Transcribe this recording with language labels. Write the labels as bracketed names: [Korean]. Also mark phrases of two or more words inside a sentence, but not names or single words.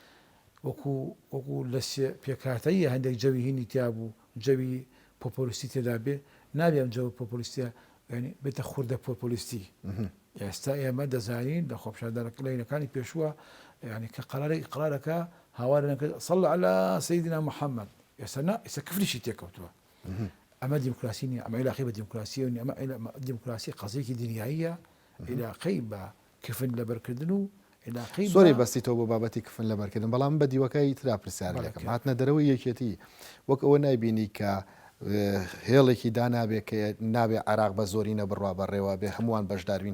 [Central Kurdish] وەکو لە پێکاتەیە هەندێک جەوی هینی تیا بوو جەوی پۆپۆلیستی تێدا بێ نابێ ئەم جەوە پۆپۆلیستیە ینی بێتە خوردە پۆپۆلیستی ئێستا ئێمە دەزانین لە خۆپیشاندانەکانی پێشووە ینی کە قرارەکە هاوارەکە [Arabic] صل على سيدنا محمد [Central Kurdish] ئێستا کفریشی تێکەوتووە ئەمە دیموکراسی نیە ئەمە عێراقی بە دیموکراسی و ئەمە دیموکراسی قەزێکی دنیاییە عێراقی بە کفن لەبەرکردن و زۆری بەستیتەوە بۆ بابەتی کفن لەبەرکردن بەڵام بە دیوەکەی ترا پرسیار لەکەم هاتنە دەرەوەی یەکێتی وەک ئەوە نایبینی کە هێڵێکی دانابێ کە نابێ عێراق بە زۆرینە بڕوا بەڕێوە بێ هەمووان بەشداروین